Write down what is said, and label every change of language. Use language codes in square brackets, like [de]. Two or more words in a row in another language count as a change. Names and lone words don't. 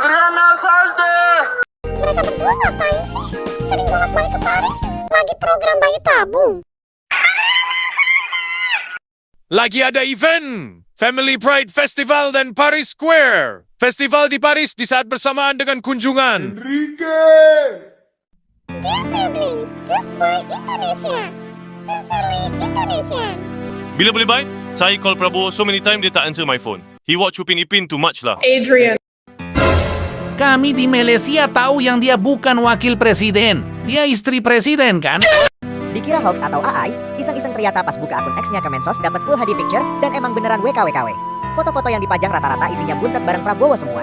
[id] Mereka berdua ngapain sih? Sering bolak-balik ke Paris? Lagi program bayi tabung. Lagi ada event, Family Pride Festival dan Paris Square. Festival di Paris di saat bersamaan dengan kunjungan. [en] Dear siblings, just buy Indonesia. Sincerely Indonesia. [ms] Bila boleh baik, saya call Prabowo [en] so many time [ms] dia tak [en] answer my phone. He watch Upin Ipin too much lah. [ms] Kami di Malaysia tahu yang dia bukan wakil presiden. [id] Dia istri presiden kan? Dikira hoax atau AI, iseng-iseng ternyata pas buka akun X-nya Kemensos dapat [en] full HD picture [id] dan emang beneran WKWKW. Foto-foto yang dipajang rata-rata isinya buntet bareng Prabowo semua.